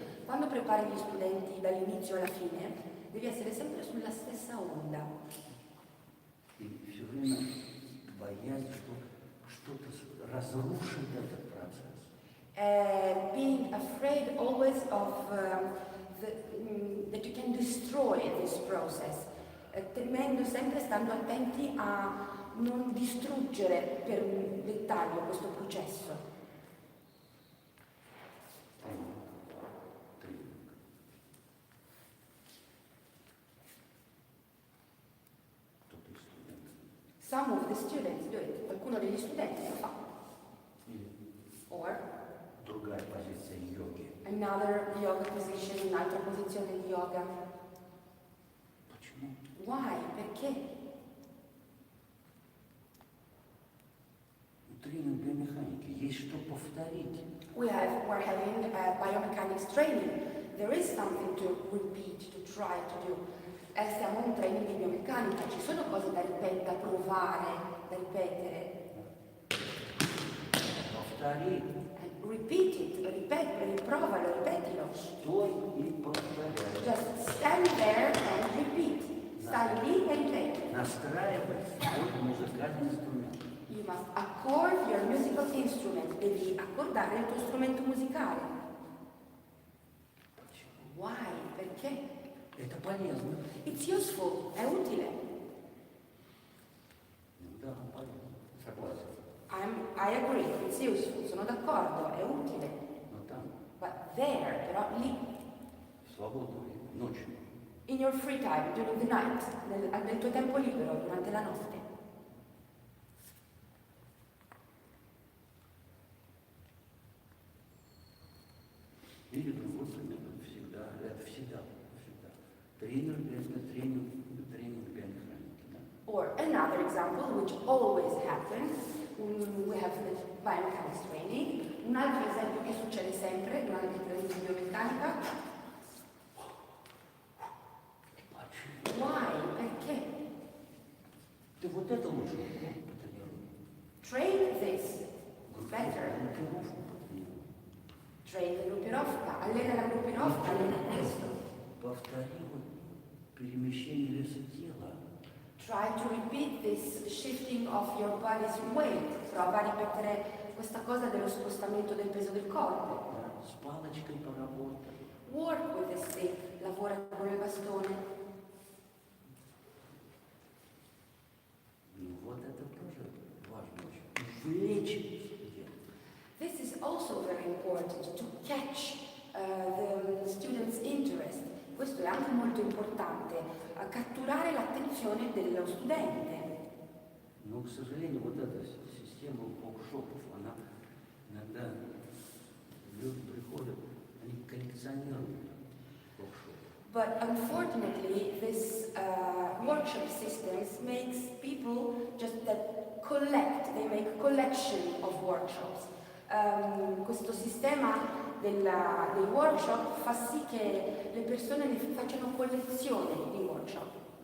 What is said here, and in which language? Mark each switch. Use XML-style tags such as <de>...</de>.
<it>Quando prepari gli studenti dall'inizio alla fine, devi essere sempre sulla stessa onda.</it> <ru>И все время боясь, что что-то разрушит этот процесс.</ru> <en>Being afraid always of that you can destroy this process.</en> <it>Temendo sempre, stando attenti a non distruggere per un dettaglio questo processo.</it> <ru>Тренинг. Кто-то из студентов.</ru> <en>Some of the students do it.</en> <it>Qualcuno degli studenti lo fa.</it> <ru>Или</ru> <en>Or</en> <ru>другая позиция йоги.</ru> <en>another yoga position,</en> <it>un'altra posizione di yoga.</it> <ru>Почему?</ru> <en>Why?</en> <it>Perché?</it> <ru>У тренинга биомеханики есть что повторить.</ru> <en>We're having biomechanics training. There is something to repeat, to try to do.</en> <it>Stiamo in un training di biomeccanica, ci sono cose da da provare, da ripetere.</it> <ru>Повтори.</ru> <en>And repeat it,</en> <it>riprovalo, ripetilo.</it> <ru>Стой и повторяй.</ru> <en>Just stand there and repeat.</en> <it>Stai lì e ripeti.</it> <ru>Настраивай свой музыкальный инструмент.</ru> <en>You must accord your musical instrument.</en> <it>Devi accordare il tuo strumento musicale.</it> <ru>Почему?</ru> <en>Why?</en> <it>Perché?</it> <ru>Это полезно.</ru> <en>It's useful,</en> <it>è utile.</it> <ru>Да, полезно. Согласен.</ru> <en>I agree, it's useful,</en> <it>sono d'accordo, è utile.</it> <ru>Но там,</ru> <en>But there,</en> <it>però lì,</it> <ru>в свободное время, ночью,</ru> <en>in your free time, during the night,</en> <it>nel tuo tempo libero, durante la notte.</it> <ru>или другой пример, всегда, это всегда. Тренер биомеханики, да.</ru> <en>Or another example, which always happens, we have the biomechanics training.</en> <it>Un altro esempio che succede sempre durante il training di biomeccanica.</it> <ru>Почему?</ru> <en>Why?</en> <it>Perché?</it> <ru>Ты вот это лучше потренируй.</ru> <en>Train this better.</en> <ru>Группировку потренируй.</ru> <en>Train the gruppirovka,</en> <it>allena la gruppirovka, allena questo.</it> <ru>Повтори вот перемещение веса тела.</ru> <en>Try to repeat this shifting of your body's weight.</en> <it>Prova a ripetere questa cosa dello spostamento del peso del corpo.</it> <ru>Да, с палочкой поработай.</ru> <en>Work with the stick,</en> <it>lavora con il bastone.</it> <ru>Ну вот это тоже важно очень. Увлечь студента.</ru> <en>This is also very important to catch the student's interest.</en> <it>Questo è anche molto importante, catturare l'attenzione dello studente.</it> <ru>Но, к сожалению, вот эта система воркшопов, она иногда люди приходят, они коллекционируют воркшопы.</ru> <en>But unfortunately, this workshop systems makes people just that collect. They make collection of workshops.</en> <it>Questo sistema dei workshop fa sì che le persone ne facciano collezione di workshop.</it>